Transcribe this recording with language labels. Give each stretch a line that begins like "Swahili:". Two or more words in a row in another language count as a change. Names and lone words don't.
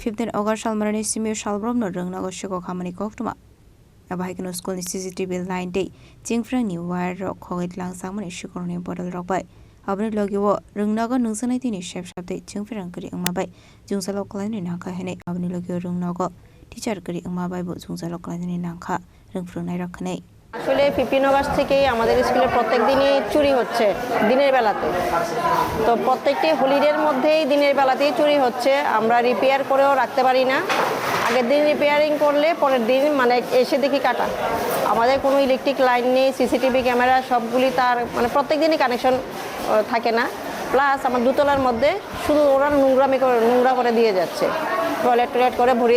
Kok Borok: 15 August salmarani Simio Shalbromno Rwngnogo Sikok Habwi Koktwma Abahikino School ni
English: CCTV line
Kok Borok: day Chungpherang ni wire rok Khogwi Tlangmani Shikorni bodol rokbai Aboni Logio Rwngnogo Nungjaknai tini Sepsab tei Chungpherang Kwrwi Wngmabai Jungjalo Klaini nangkha hene Aboni Logio Rwngnogo teacher Kwrwi Wngmabai bo Jungjalo Klaini nangkha Rwngswrwngnai rok khnai
Bangla: আসলে 15 আগস্ট থেকেই আমাদের স্কুলে প্রত্যেক দিনই চুরি হচ্ছে দিনের বেলাতে তো প্রত্যেকটি হলিডের মধ্যেই দিনের বেলাতেই চুরি হচ্ছে আমরা রিপেয়ার করেও রাখতে পারি না আগের দিন রিপেয়ারিং করলে পরের দিন মানে এসে দেখি কাটা আমাদের কোনো
English: electric line
Bangla: নেই
English: CCTV camera
Bangla: সবগুলি তার মানে প্রত্যেক দিনই কানেকশন থাকে না প্লাস আমার দুতলার মধ্যে শুধু ওরা নোংরা করে দিয়ে যাচ্ছে টয়লেট করে ভরিয়ে